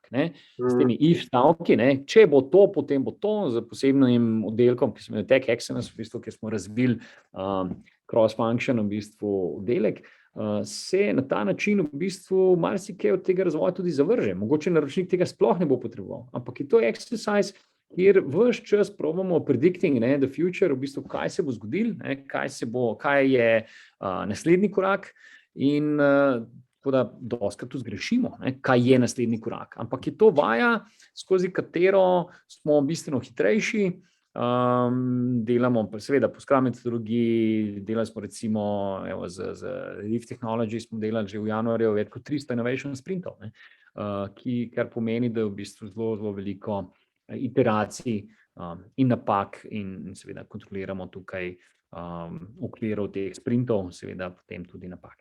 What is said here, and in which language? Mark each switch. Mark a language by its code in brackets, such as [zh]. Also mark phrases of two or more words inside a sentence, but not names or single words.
[sl] S temi if stavki, če bo to, potem bo to, z posebnim oddelkom, ki se imenuje Tech Excellence, v bistvu, kjer smo razvili cross-function v bistvu oddelek, se na ta način v bistvu marsikaj od tega razvoja tudi zavrže. Mogoče naročnik tega sploh ne bo potreboval, ampak je to exercise, kjer ves čas probamo [en] predicting the future, [sl] v bistvu, kaj se bo zgodilo, kaj je naslednji korak, in tako da dostikrat tudi zgrešimo, kaj je naslednji korak. Ampak je to vaja, skozi katero smo bistveno hitrejši, delamo seveda po Scrum metodologiji, delali smo recimo z Leaf Technology smo delali že v januarju več kot 300 innovation sprintov, kar pomeni, da je v bistvu zelo, zelo veliko iteracij in napak in seveda kontroliramo tukaj okvirov teh sprintov, seveda potem tudi napake.